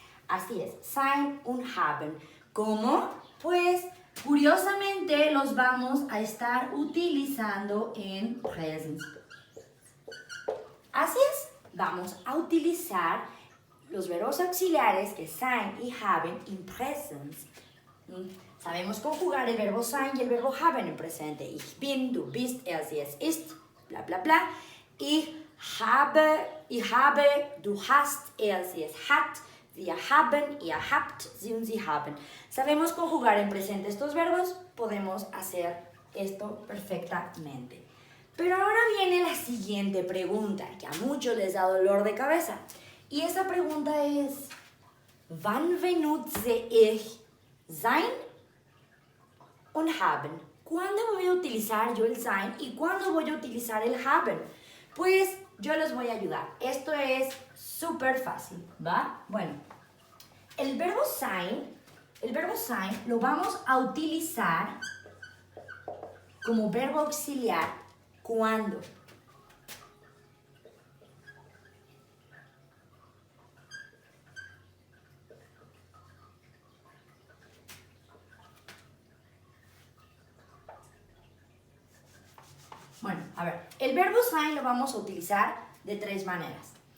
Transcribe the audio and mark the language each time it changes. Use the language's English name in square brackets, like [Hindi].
[Spanish] Así es, sein und haben. ¿Cómo? Pues curiosamente los vamos a estar utilizando en present. Así es, vamos a utilizar los verbos auxiliares que sein y haben en present. Sabemos conjugar el verbo sein y el verbo haben en presente. [German] Ich bin, du bist, er, sie, es ist, bla, bla, bla. Ich habe, du hast, er, sie, es hat, wir haben, ihr habt, sie und sie haben. [Spanish] Sabemos conjugar en presente estos verbos, podemos hacer esto perfectamente. Pero ahora viene la siguiente pregunta, que a muchos les da dolor de cabeza. Y esa pregunta es, [German] ¿wann benutze ich sein und haben? [Spanish] ¿Cuándo voy a utilizar yo el sein y cuándo voy a utilizar el haben? Pues yo les voy a ayudar. Esto es súper fácil, ¿va? Bueno, el verbo sein lo vamos a utilizar como verbo auxiliar cuando Bueno, a ver, el verbo sein lo vamos a utilizar de tres maneras.